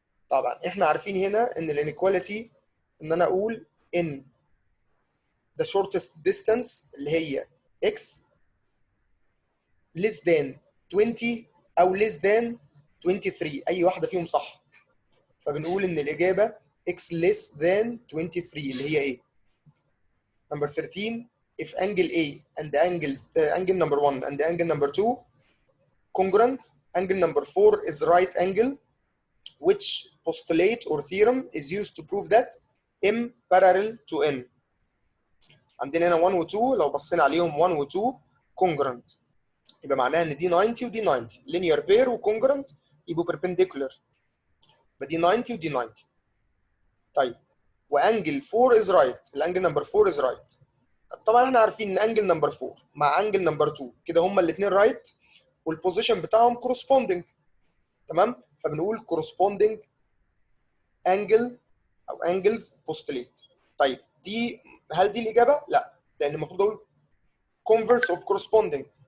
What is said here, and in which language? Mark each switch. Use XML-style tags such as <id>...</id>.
<ar>طبعا إحنا عارفين هنا إن inequality إن أنا أقول إن</ar> <en>the shortest distance</en> <ar>اللي هي X less than 20 أو less than 23، أي واحدة فيهم صح، فبنقول إن الإجابة x less than 23 اللي هي إيه؟</ar> <en>Number 13 if angle A and angle number 1 and angle number 2 congruent, angle number 4 is right angle which postulate or theorem is used to prove that m parallel to n.</en> <ar>عندنا هنا 1 و 2 لو بصينا عليهم 1 و 2 congruent يبقى معناها ان دي 90 ودي 90 linear pair و congruent يبقوا perpendicular يبقى دي 90 ودي 90. طيب وانجل 4</ar> <en>is right</en> <ar>الانجل نمبر 4 is right. طبعا احنا عارفين ان انجل نمبر 4 مع انجل نمبر 2 كده هما الاثنين رايت والبوزيشن بتاعهم corresponding تمام فبنقول corresponding angle او angles postulate. طيب دي هل دي الاجابه؟ لا لان المفروض اقول converse of corresponding.</ar>